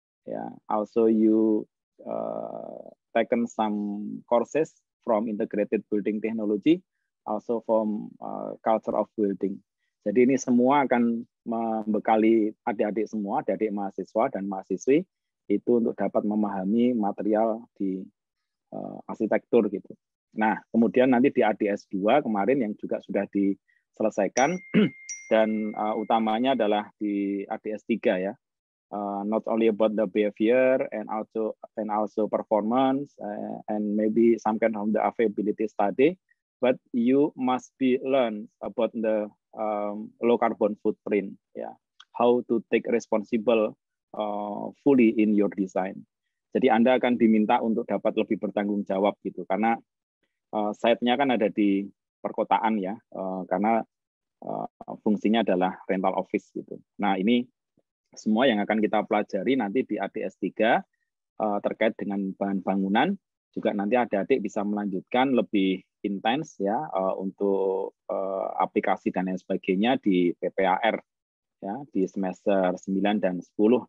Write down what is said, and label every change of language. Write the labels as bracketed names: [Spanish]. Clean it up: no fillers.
[English] Yeah, also you taken some courses from integrated building technology, also from culture of building. [Indonesian] Jadi ini semua akan membekali adik-adik semua, adik-adik mahasiswa dan mahasiswi itu untuk dapat memahami material di arsitektur gitu. Nah, kemudian nanti di ADS 2 kemarin yang juga sudah diselesaikan dan utamanya adalah di ADS 3 ya. [English] Not only about the behavior and also performance and maybe some kind of the availability study, but you must be learn about the low carbon footprint, yeah, how to take responsible fully in your design. [Indonesian] Jadi Anda akan diminta untuk dapat lebih bertanggung jawab gitu, karena site-nya kan ada di perkotaan ya, karena fungsinya adalah rental office gitu. Nah ini semua yang akan kita pelajari nanti di ADS 3 terkait dengan bahan bangunan, juga nanti adik-adik bisa melanjutkan lebih intens ya untuk aplikasi dan lain sebagainya di PPAR ya, di semester 9 dan 10.